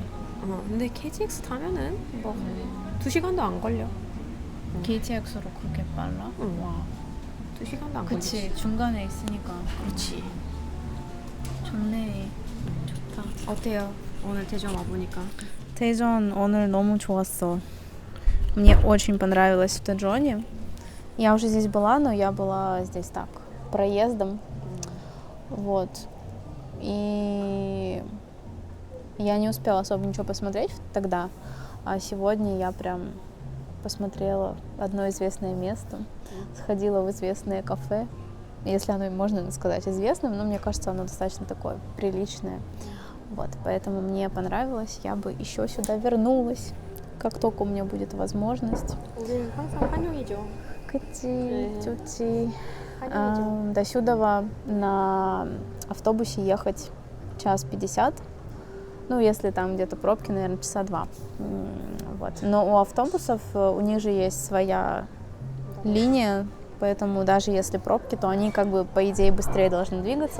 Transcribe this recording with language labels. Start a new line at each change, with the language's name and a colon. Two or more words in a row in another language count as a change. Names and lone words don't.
Korean: 근데 KTX 타면은 뭐 2시간도 안 걸려. KTX로 그렇게 빨라? 응. 와. 2시간도 안 그치, 걸리지. 중간에 있으니까. 그렇지. 좋네. 좋다. 어때요? 오늘 대전 와보니까. 대전 오늘 너무 좋았어.
Russian: Мне очень понравилось в Тэджоне. Я уже здесь была, но я была здесь так, проездом. Вот. И я не успела особо ничего посмотреть тогда, а сегодня я прям посмотрела одно известное место, сходила в известное кафе, если оно можно сказать известным, но мне кажется, оно достаточно такое приличное. Вот, поэтому мне понравилось, я бы еще сюда вернулась, как только у меня будет возможность.
Korean: 우리는 항상 환영이죠. 그치, 네. 좋지. 환영이죠.
Russian: До сюда на автобусе ехать 1:50. Ну, если там где-то пробки, наверное, 2 часа. Вот. Но у автобусов, у них же есть своя линия, поэтому даже если пробки, то они как бы, по идее, быстрее должны двигаться.